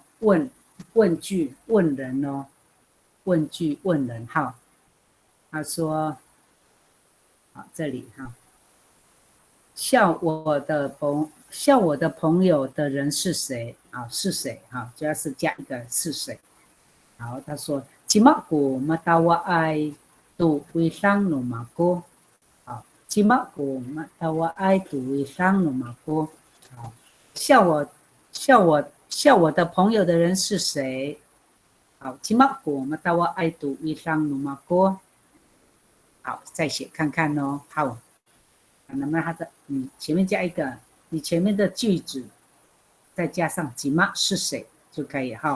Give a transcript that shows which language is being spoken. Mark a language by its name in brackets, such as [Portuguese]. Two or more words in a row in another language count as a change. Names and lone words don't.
[Chinese] 问句问人哦，问句问人哈。他说，好，这里哈，笑我的朋友的人是谁啊？是谁哈？主要是加一个是谁。好，他说 ， [Amis] Cimakku matawai tu wisang numaku。好，Cimakku matawai tu wisang numaku。 [Chinese] 好，笑我的朋友的人是谁？ [Amis] 好 ，Cimakku matawai tu wisang numaku。 [Chinese] 好，再写看看哦。好，那么前面加一个，你前面的句子再加上Cima是谁就可以哈。